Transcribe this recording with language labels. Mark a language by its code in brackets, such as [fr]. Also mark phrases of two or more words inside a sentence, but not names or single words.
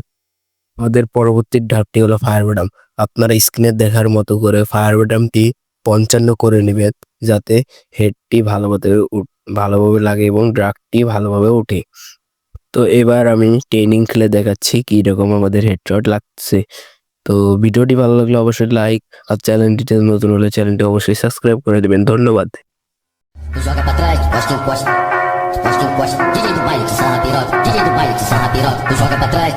[bn] আমাদের পরবর্তী ধাপটি হলো [en] fire button. [bn] আপনারা স্ক্রিনে দেখার মতো করে ফায়ার বাটনটি 55 করে নেবেন, যাতে হেডটি ভালোভাবে লাগে এবং ড্রাগটি ভালোভাবে ওঠে। তো এবার আমি ট্রেনিং খেলে দেখাচ্ছি কি রকম আমাদের হেডশট লাগছে। তো ভিডিওটি ভালো লাগলে অবশ্যই লাইক, আর চ্যানেলটিতে নতুন হলে চ্যানেলটি অবশ্যই সাবস্ক্রাইব করে দেবেন। ধন্যবাদ। [pt] Joga pra trás, posta encosta, posta encosta. DJ do baile que sarra piroca, DJ do baile que sarra piroca. Tu joga pra trás,